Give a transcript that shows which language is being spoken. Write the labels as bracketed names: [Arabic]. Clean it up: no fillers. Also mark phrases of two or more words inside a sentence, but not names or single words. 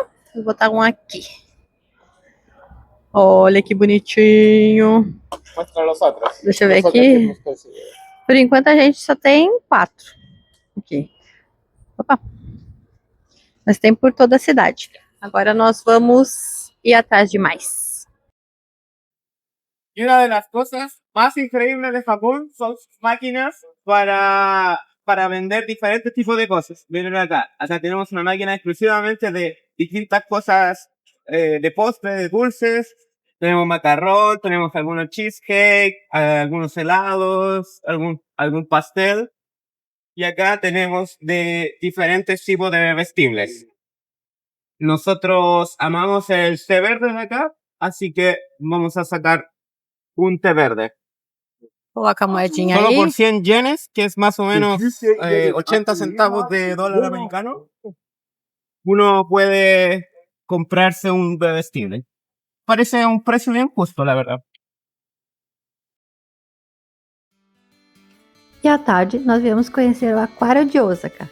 [Portuguese] Vou botar um aqui. Olha que bonitinho. Deixa eu ver aqui. Por enquanto a gente só tem 4. Aqui. Opa. Mas tem por toda a cidade. Agora nós vamos ir atrás de mais. [Spanish] Y una de las cosas más increíbles de Japón son sus máquinas para vender diferentes tipos de cosas. Miren acá, o sea, tenemos una máquina exclusivamente de distintas cosas de postre, de dulces. Tenemos macarrón, tenemos algunos cheesecake, algunos helados, algún pastel. Y acá tenemos de diferentes tipos de bebestibles. Nosotros amamos el té verde de acá, así que vamos a sacar un té verde. [Portuguese] Coloca a moedinha Solo aí. [Spanish] por 100 yenes, que es más o menos 80 centavos de dólar americano, uno puede comprarse un bebestible. Parece un precio bien justo, la verdad. [Portuguese] E à tarde, nós viemos conhecer o Aquário de Osaka.